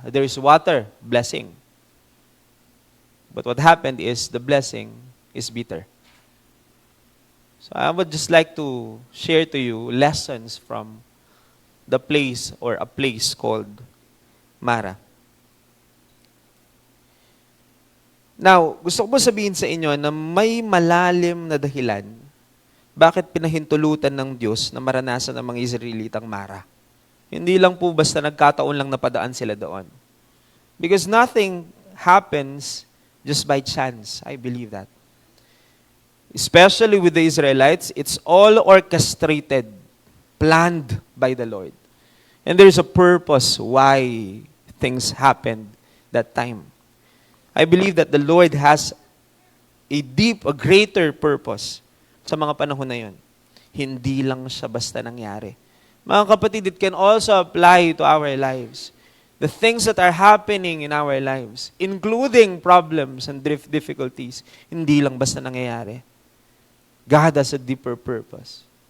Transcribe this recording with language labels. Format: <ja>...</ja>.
<en>There is water, blessing. But what happened is the blessing is bitter. So I would just like to share to you lessons from the place or a place called Mara.</en> <tl>Now, gusto ko po sabihin sa inyo na may malalim na dahilan bakit pinahintulutan ng Diyos na maranasan ng mga Israelitang Mara. Hindi lang po basta nagkataon lang napadaan sila doon.</tl> <en>Because nothing happens just by chance. I believe that. Especially with the Israelites, it's all orchestrated, planned by the Lord. And there's a purpose why things happened that time. I believe that the Lord has a greater purpose</en> <tl>sa mga panahon na yun. Hindi lang siya basta nangyari.</tl> <en>Mga kapatid, it can also apply to our lives. The things that are happening in our lives, including problems and difficulties,</en> <tl>hindi lang basta nangyayari.</tl> <en>God has a deeper purpose.</en>